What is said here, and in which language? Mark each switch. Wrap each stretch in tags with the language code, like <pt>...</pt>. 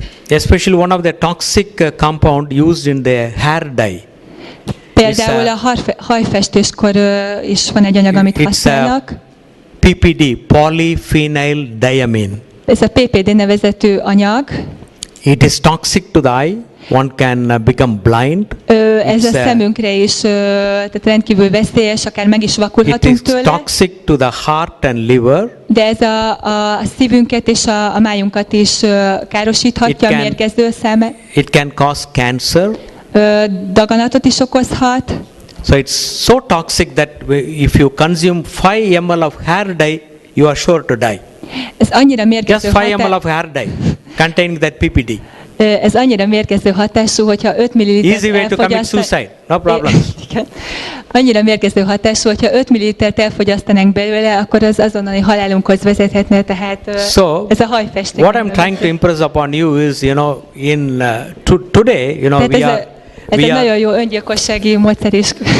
<en>Especially one of the toxic compound used in the hair dye.</en> <hu>Például a hajfestéskor is van egy anyag, amit használnak.</hu> <en>PPD, polyphenyl diamine.</en> <hu>Ez a PPD nevezetű anyag.</hu> <en>It is toxic to the eye. One can become blind.</en> <hu>Ez a szemünkre is tehát rendkívül veszélyes, akár meg is vakulhatunk tőle.</hu> <en>It is toxic to the heart and liver.</en> <hu>De ez a szívünket és a májunkat is károsíthatja, mérgező szeme.</hu> <en>It can cause cancer.</en> <hu>Daganatot is okozhat.</hu> <en>So it's so toxic that if you consume 5 ml of hair dye, you are sure to die.</en> <hu>Ez annyira mérgező</hu> <en>Just 5 ml of hair dye containing that PPD.</en> <hu>Ez annyira mérgező hatású, hogyha 5 ml</hu> <en>Easy way to commit suicide. No problem.</en> <hu>Annyira mérgező hatású, hogyha 5 ml-t elfogyasztanánk belőle, akkor az azonnali halálunkhoz vezethetne, tehát ez a hajfesték.</hu> <en>What I'm trying to impress upon you is, in today,</en> <hu>ez egy nagyon jó öngyilkossági módszer is.</hu>